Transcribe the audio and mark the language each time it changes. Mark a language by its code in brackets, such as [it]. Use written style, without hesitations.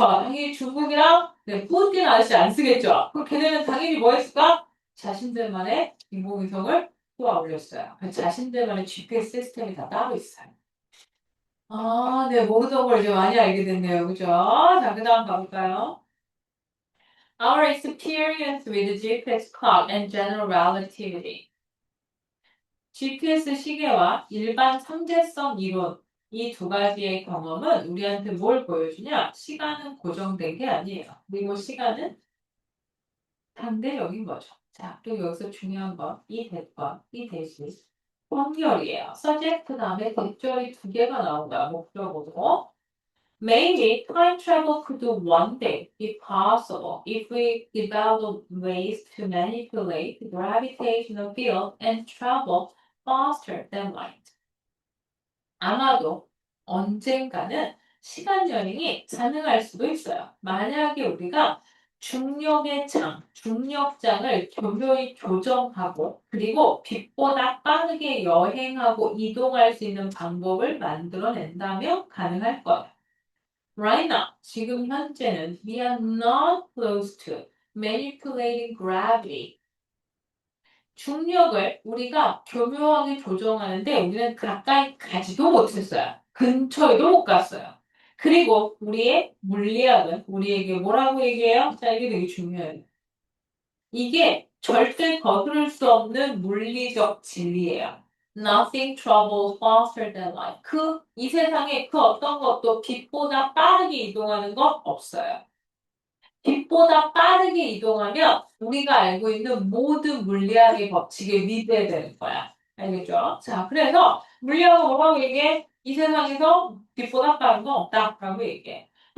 [ko] 당연히 중국이랑 푸틴 아저씨 안 쓰겠죠. 그럼 걔네는 당연히 뭐 했을까? 자신들만의 인공위성을 쏘아 올렸어요. 자신들만의 GPS 시스템이 다 따로 있어요. 네, 모르던 걸 이제 많이 알게 됐네요. 그죠? 자, 그 다음 가볼까요? [en] Our experience with GPS clock and general relativity. [ko] GPS 시계와 일반 상대성 이론, 이 두 가지의 경험은 우리한테 뭘 보여주냐? 시간은 고정된 게 아니에요. 그리고 시간은 상대적인 거죠. 자, 또 여기서 중요한 건 이 대과, 이 대시, 확률이에요. subject 다음에 대절이 두 개가 나온 거야, 목적으로. [en] Maybe time travel could one day be possible if we develop ways to manipulate the gravitational field and travel faster than light. [ko] 아마도 언젠가는 시간 여행이 가능할 수도 있어요. 만약에 우리가 중력장을 교묘히 조정하고 그리고 빛보다 빠르게 여행하고 이동할 수 있는 방법을 만들어낸다면 가능할 거예요. [en] Right now, [ko] 지금 현재는 [en] we are not close to manipulating gravity. [ko] 중력을 우리가 교묘하게 조정하는데 우리는 가까이 가지도 못했어요. 근처에도 못 갔어요. 그리고 우리의 물리학은 우리에게 뭐라고 얘기해요? 자, 이게 되게 중요해요. 이게 절대 거스를 수 없는 물리적 진리예요. [en] Nothing travels faster than light. [ko] 이 세상에 그 어떤 것도 빛보다 빠르게 이동하는 것 없어요. 빛보다 빠르게 이동하면 우리가 알고 있는 모든 물리학의 법칙에 위배되는 거야. 알겠죠? 자, 그래서 물리학은 뭐라고 얘기해? 이 세상에서 빛보다 빠른 건 없다라고 얘기해.